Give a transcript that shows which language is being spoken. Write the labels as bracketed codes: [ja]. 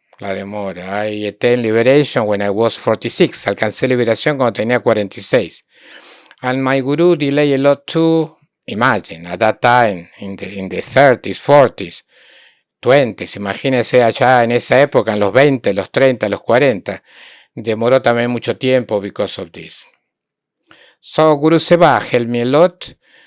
[en] I attained liberation when I was 46. [es] Alcancé liberación cuando tenía 46. [en] And my guru delayed a lot too. Imagine, at that time, in the 30s, 40s, 20s, [es] imagínense allá en esa época, en los 20, los 30, los 40. Demoró también mucho tiempo [en] because of this. So Guru Seva helped me a lot.